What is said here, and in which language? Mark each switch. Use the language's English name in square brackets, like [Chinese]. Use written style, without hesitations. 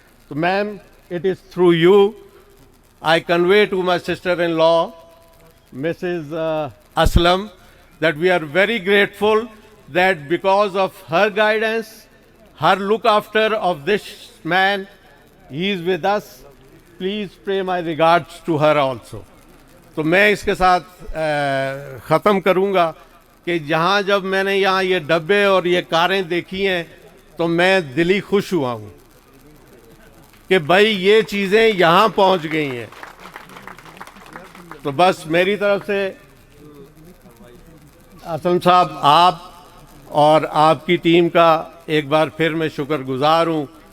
[English] तो ma'am, it is through you I convey to my sister in law Mrs. Aslam that we are very grateful that because of her guidance, her look after of this man, he is with us. Please pay my regards to her also. [Hindi] तो मैं इसके साथ ख़त्म करूँगा कि जहाँ जब मैंने यहाँ ये डब्बे और ये कारें देखी हैं तो मैं दिली खुश हुआ हूँ कि भाई ये चीज़ें यहाँ पहुँच गई हैं। तो बस मेरी तरफ से असम साहब, आप और आपकी टीम का एक बार फिर मैं शुक्रगुजार हूँ।